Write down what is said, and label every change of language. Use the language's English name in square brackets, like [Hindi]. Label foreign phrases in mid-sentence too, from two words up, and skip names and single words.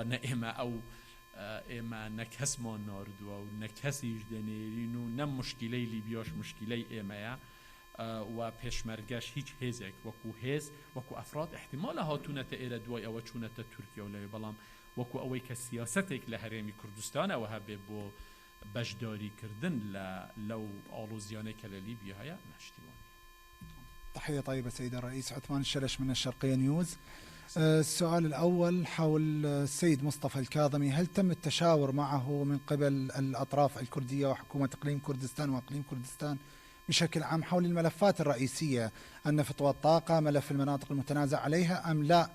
[Central Kurdish] نە ئێمە نەکەسمان ناردووە و نەکەسیش دەنێرین و نە مشکلەی لیبیاش مشکلەی ئێمەیە و پێشمەرگەش هیچ هێزێک وەکو هێز وەکو ئەفراد احتیمالە هاتوونەتە ئێرە دوای ئەوە چوونەتە تورکیا و لەوێ بەڵام وەکو ئەوەی کە سیاسەتێک لە هەرێمی کوردستانەوە هەبێ بۆ بەشداریکردن لەو ئاڵوزیانەی کە لە لیبیا هەیە نەشتیوانی. [Arabic] تحية طيبة سيد الرئيس. عثمان الشلش من الشرقية نيوز. السؤال الأول حول السيد مصطفى الكاظمي، هل تم التشاور معه من قبل الأطراف الكردية وحكومة إقليم كردستان وإقليم كردستان بشكل عام حول الملفات الرئيسية، النفط والطاقة، ملف المناطق المتنازع عليها أم لا؟